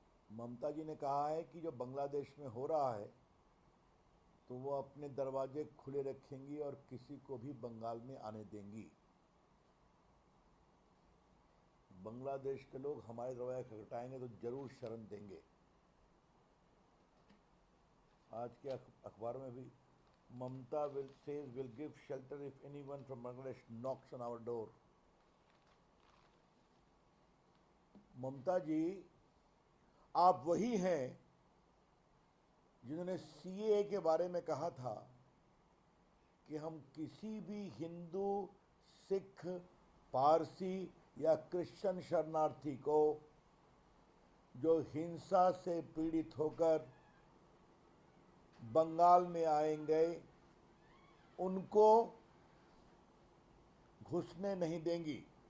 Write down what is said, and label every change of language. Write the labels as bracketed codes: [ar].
[hi] ममता जी ने कहा है कि जो बांग्लादेश में हो रहा है तो वो अपने दरवाजे खुले रखेंगी और किसी को भी बंगाल में आने देंगी। बांग्लादेश के लोग हमारे दरवाजे खटखटाएंगे तो जरूर शरण देंगे। आज के अखबार में भी [en] Mamata will give shelter if anyone from Bangladesh knocks on our door। [hi] ममता जी, आप वही हैं जिन्होंने सीएए के बारे में कहा था कि हम किसी भी हिंदू, सिख, पारसी या क्रिश्चियन शरणार्थी को जो हिंसा से पीड़ित होकर बंगाल में आएंगे उनको घुसने नहीं देंगी।